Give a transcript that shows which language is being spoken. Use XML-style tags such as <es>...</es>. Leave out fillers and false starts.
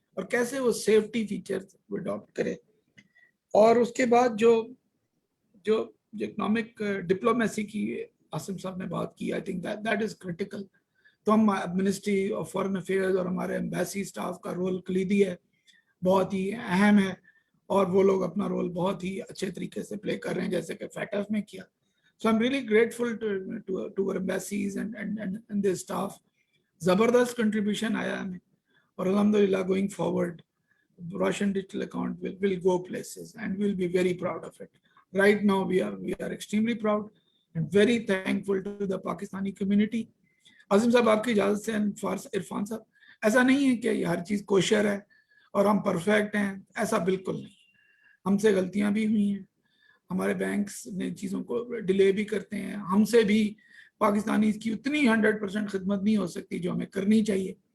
<ur>اور کیسے وہ سیفٹی فیچرز وہ اڈاپٹ کرے. اور اس کے بعد جو اکنامک ڈپلومیسی کی عاصم صاحب نے بات کی,</ur> <en>I think that is critical.</en> <ur>تو ہم منسٹری آف فارن افیئرز اور ہمارے ایمبیسی اسٹاف کا رول کلیدی ہے, بہت ہی اہم ہے, اور وہ لوگ اپنا رول بہت ہی اچھے طریقے سے پلے کر رہے ہیں جیسے کہ فیٹف میں کیا.</ur> <en>So I'm really grateful to our embassies and their staff.</en> <ur>زبردست contribution آیا ہمیں,</ur> <en>اور الحمدللہ going forward Russian digital account will go places and we'll be very proud of it. Right now we are extremely proud and very thankful to the Pakistani community.</en> <ur>عظیم صاحب آپ کی اجازت سے عرفان صاحب, ایسا نہیں ہے کہ یہ ہر چیز کوشر ہے اور ہم پرفیکٹ ہیں, ایسا بالکل نہیں. ہم سے غلطیاں بھی ہوئی ہیں, ہمارے بینکس نے چیزوں کو ڈیلے بھی کرتے ہیں, ہم سے بھی پاکستانی کی اتنی 100% خدمت نہیں ہو سکتی جو ہمیں کرنی چاہیے.</ur>